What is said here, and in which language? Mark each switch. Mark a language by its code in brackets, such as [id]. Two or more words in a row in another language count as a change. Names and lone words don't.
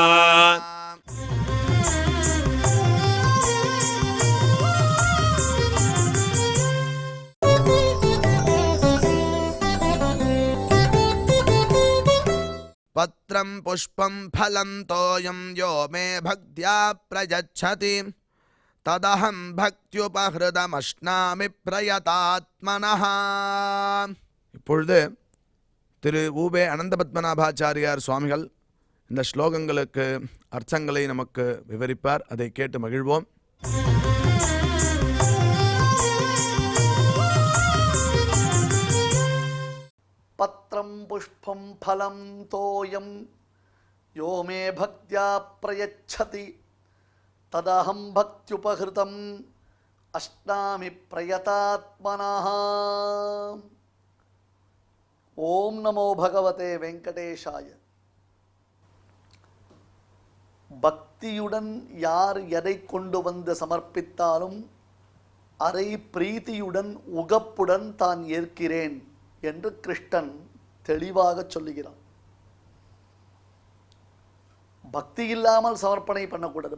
[sa] पत्रं पुष्पं फलं तोयं यो मे भक्त्या प्रयच्छति तदहं भक्त्युपहृतमश्नामि प्रयतात्मनः. [ta] இப்பொழுது திரு ஊபே அனந்த பத்மநாபாச்சாரியார் சுவாமிகள் இந்த ஸ்லோகங்களுக்கு அர்த்தங்களை நமக்கு விவரிப்பார். அதை கேட்டு மகிழ்வோம். [sa] पत्रं पुष्पं फलं तोयं यो मे भक्त्या प्रयच्छति तदहं भक्त्युपहृतम् अश्नामि प्रयतात्मनः. ओम नमो भगवते वेंकटेशाय. [ta] பக்தியுடன் யார் எதை கொண்டு வந்து சமர்ப்பித்தாலும் அதை பிரீத்தியுடன் உகப்புடன் தான் ஏற்கிறேன் என்று கிருஷ்ணன் தெளிவாக சொல்லுகிறான். பக்தி இல்லாமல் சமர்ப்பணை பண்ணக்கூடாது.